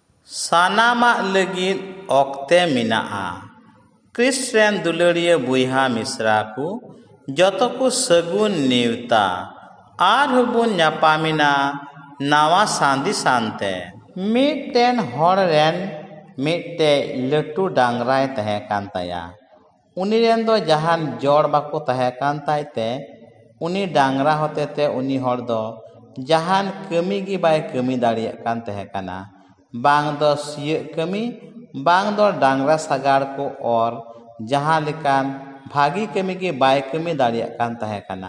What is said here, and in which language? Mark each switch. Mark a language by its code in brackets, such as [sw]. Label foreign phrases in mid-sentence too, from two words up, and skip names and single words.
[sat] सानामाग लगिद ऑक्ते मेनाआ। क्रिस्टियन दुलारिया बुइहा मिश्रा को जतो को सगुन नेवता आर हबुन न्यापामिना नावा सांदी सांते। मिटटेन हर रेन मिटटे लटू डांगराय तहे कान ताया। उनी रेन दो जहान जोड़ बाको तहे कान ताइते उनी डांगरा होते ते उनी हर दो जहान कमी गी बाय कमी दाड़िया कान तहे काना। बांग दो सिय कमी बांग दो डांगरा सगाड़ को और जहां लिकान भागी कमी गी बाय कमी दाड़िया कान तहे काना।